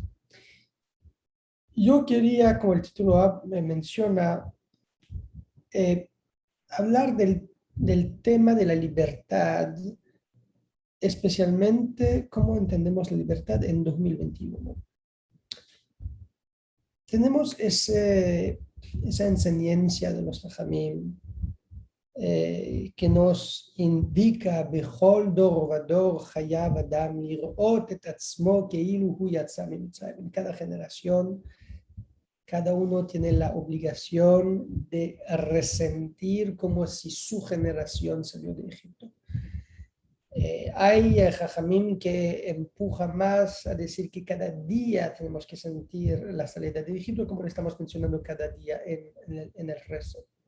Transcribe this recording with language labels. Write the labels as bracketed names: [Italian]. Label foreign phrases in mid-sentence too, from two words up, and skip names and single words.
[Spanish] Yo quería, como el título menciona, hablar del tema de la libertad, especialmente cómo entendemos la libertad en 2021. Tenemos esa enseñanza de los Jajamim que nos indica [Hebrew] בכל דור ודור חייב אדם לראות את עצמו כאילו הוא יצא ממצרים. [Spanish] En cada generación, cada uno tiene la obligación de resentir como si su generación salió de Egipto. Hay jajamim que empuja más a decir que cada día tenemos que sentir la salida de Egipto, como lo estamos mencionando cada día en el rezo.